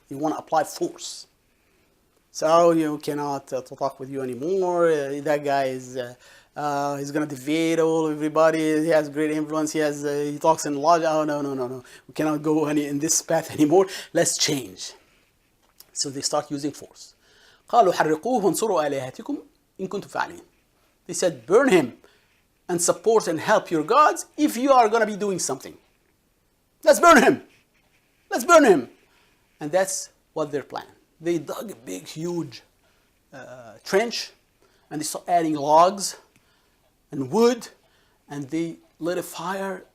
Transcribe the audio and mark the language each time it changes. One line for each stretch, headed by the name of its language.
English: They want to apply force. So you cannot talk with you anymore. That guy is he's gonna defeat everybody. He has great influence. He talks in logic. Oh no. We cannot go in this path anymore. Let's change. So they start using force.
Arabic: قالوا حرقوه وانصروا آلهتكم إن كنتم فاعلين.
English: They said, burn him and support and help your gods if you are gonna be doing something. Let's burn him. Let's burn him. And that's what their plan. They dug a big, huge trench, and they started adding logs and wood, and they lit a fire.